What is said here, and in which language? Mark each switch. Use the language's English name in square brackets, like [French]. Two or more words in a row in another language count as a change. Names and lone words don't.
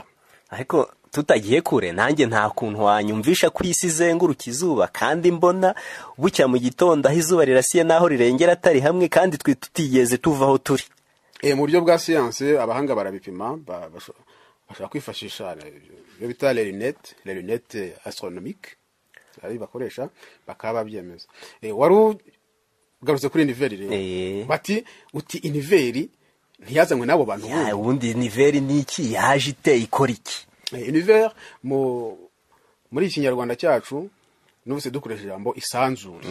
[Kinyarwanda] Ariko tutagiye kure, nanjye nta kuntu wanyumvisha ko isi izenguruka izuba kandi mbona bucya mu gitondo aho izuba rirasiye naho rirengera atari hamwe kandi twe tutigeze tuva aho turi. Mu buryo bwa science abahanga barabipima, bashaka kwifashisha ibyo bita [French] les lunettes astronomiques [Kinyarwanda] ari bakoresha bakaba babyemeza. Wari ugarutse kuri univers rero, bati uti univers ntiyazanywe n'abo bantu ubundi univers ni iki, yaje iteye ikora iki? Univers muri iki Kinyarwanda cyacu n'ubuse dukoresha ijambo isanzure.